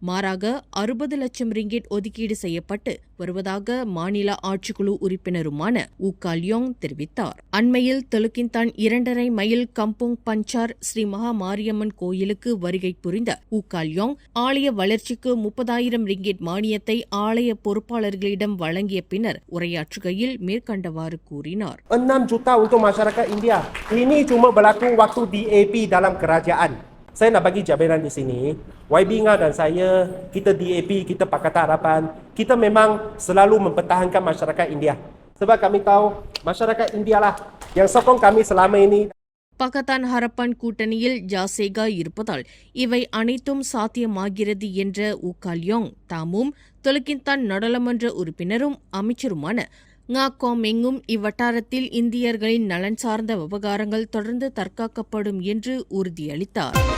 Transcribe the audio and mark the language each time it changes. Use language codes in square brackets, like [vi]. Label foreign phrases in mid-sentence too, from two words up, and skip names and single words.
[ta] மாறாக 60 லட்சம் ரிங்கிட் ஒதுக்கீடு செய்யப்பட்டு வருவதாக மாநில ஆட்சிக்குழு உறுப்பினருமான ஊ கால்யோங் தெரிவித்தார். அண்மையில் தெலுக்கின்தான் 2.5 மைல் கம்போங் பஞ்சார் ஸ்ரீ மகா மாரியம்மன் கோயிலுக்கு வருகை புரிந்த ஊ கால்யோங் ஆலய வளர்ச்சிக்கு 30,000 ரிங்கிட் மானியத்தை ஆலய பொறுப்பாளர்களிடம் வழங்கிய பின்னர் உரையாற்றுகையில் மேற்கண்டவாறு கூறினார். [ms] 6 juta untuk masyarakat India. Ini cuma berlaku waktu DAP dalam kerajaan. Saya nak bagi jabaran di sini. YB Nga dan saya, kita DAP, kita Pakatan Harapan, kita memang selalu mempertahankan masyarakat India. Sebab kami tahu masyarakat India lah yang sokong kami selama ini. [ta] பகத்தான் ஹரப்பான் கூட்டணியில் ஜாசேகா இருப்பதால் இவை அனைத்தும் சாத்தியமாகிறது என்ற ஊ கால்யோங் தாமும் தெலுக்கின்தான் நாடாளுமன்ற உறுப்பினரும் அமைச்சருமான ngா கோமெங்கும் இவ்வட்டாரத்தில் இந்தியர்களின் நலன் சார்ந்த விவகாரங்கள் தொடர்ந்து தற்காக்கப்படும் என்று உறுதியளித்தார்.